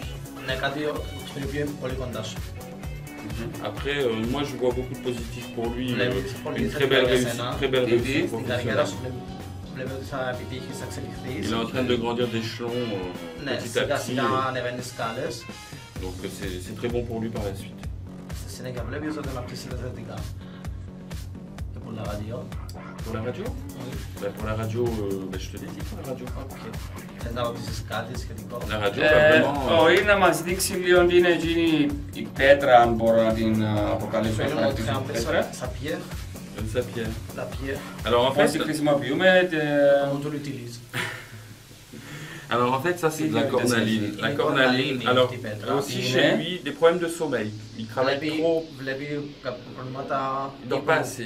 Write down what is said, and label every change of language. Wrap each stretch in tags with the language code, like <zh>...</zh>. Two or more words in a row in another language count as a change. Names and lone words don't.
<el>Ναι, κάτι στο οποίο είναι πολύ κοντά σου.</el> <fr>Après, moi je vois beaucoup de positif pour lui, une très belle réussite professionnelle. Il est en train de grandir d'échelon petit à petit. Donc c'est très bon pour lui par la suite. Pour la radio? Oui. Pour la radio, je te l'ai dit pour la radio. La radio va vraiment...</fr> <el>Όχι, να μας δείξει λίγο τι είναι εκείνη η πέτρα, αν μπορώ να την αποκαλέσω.</el> <fr>Sa pierre. La pierre. Alors en fait, comment tu l'utilises? Alors en fait, ça c'est de la cornaline. La cornaline, alors aussi chez lui, des problèmes de sommeil. Il travaille trop. Il dort pas assez.</fr>